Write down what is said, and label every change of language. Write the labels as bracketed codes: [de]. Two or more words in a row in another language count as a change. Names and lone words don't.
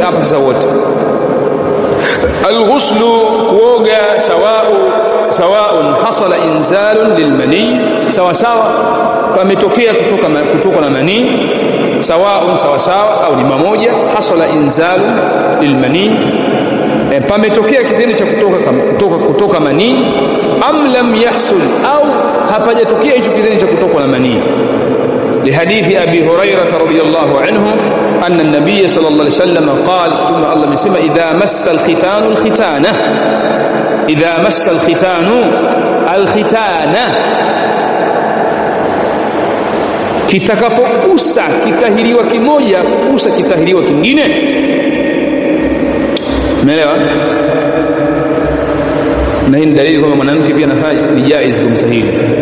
[sw] Hapa sasa wote al-ghuslu, kuoga, [ar] سواء حصل إنزال للمني, [sw] sawa sawa pametokea kutoka na mani, sawaun sawa sawa au ni mamoja, [ar] حصل إنزال للمني, [sw] pametokea kitendo cha kutoka mani, [ar] أم لم يحصل, [sw] au hapajatokea hicho kitendo cha kutoka na mani. [ar] لحديث أبي هريرة رضي الله عنه أن النبي صلى الله عليه وسلم قال ثم الله مسمى إذا مس الختان الختانة، إذا مس الختان الختانة، [sw] kitakapogusa kitahiriwa kimoja kugusa kitahiriwa kingine. Umeelewa? Na hii ni dalili kwamba mwanamke pia anafanya ni jaiz kumtahiri.